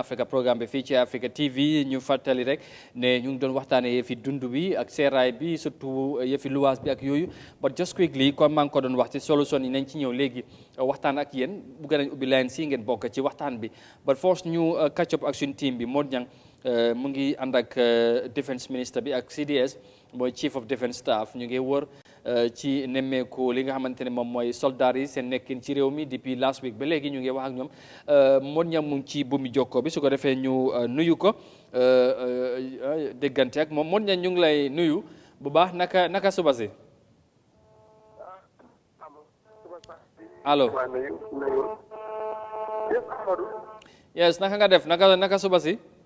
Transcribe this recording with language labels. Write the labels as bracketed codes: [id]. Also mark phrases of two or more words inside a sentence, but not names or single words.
[wo] Africa programme bi fii ci Africa TV ñu fàttali rek ne ñu ngi doon waxtaanee yëfi dund bi ak seeraay bi surtout yëfi luwaas bi ak yooyu [en] but just quickly [wo] comme maa ngi ko doon wax ci solution yi nañ ci ñëw léegi waxtaan ak yéen bugg nañ ubbi line si ngeen bokk ci waxtaan bi [en] but first [wo] ñu [en] catch up [wo] ak suñu team bi Modou Niang mu ngi ànd ak [en] defense minister [wo] bi ak CDS mooy [en] chief of defense staff [wo] ñu ngi wër ci nemmeeku li nga xamante ne moom mooy soldats yi seen nekkin ci réew mi depuis [en] last week [wo] ba léegi ñu ngi wax ak ñoom Modou Niang mu ngi ci buumi jokkoo bi su ko defee ñu nuyu ko déggante ak moom Modou Niang ñu ngi lay nuyu bu baax naka suba si allo yes naka nga def naka suba si